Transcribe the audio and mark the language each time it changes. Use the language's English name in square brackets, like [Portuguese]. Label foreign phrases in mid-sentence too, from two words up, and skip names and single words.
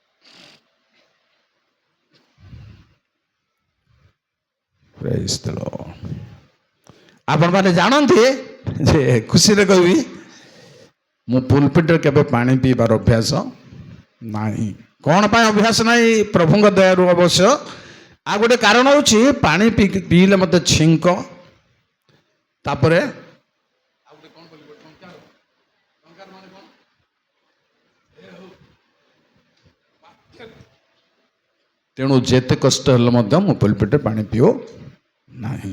[English] Praise the Lord. [Odia] ଆପଣ ମାନେ ଜାଣନ୍ତି ଯେ ଖୁସି ରେ କହିବି ମୁଁ ପୁଲପିଟ କେବେ ପାଣି ପିଇବାର ଅଭ୍ୟାସ ନାହିଁ। କ'ଣ ପାଇଁ ଅଭ୍ୟାସ ନାହିଁ? ପ୍ରଭୁଙ୍କ ଦୟାରୁ ଅବଶ୍ୟ। ଆଉ ଗୋଟେ କାରଣ ହେଉଛି ପାଣି ପିଇଲେ ମୋତେ ଛିଙ୍କ, ତାପରେ ତେଣୁ ଯେତେ କଷ୍ଟ ହେଲେ ମଧ୍ୟ ମୁଁ ପେଟେ ପାଣି ପିଉ ନାହିଁ।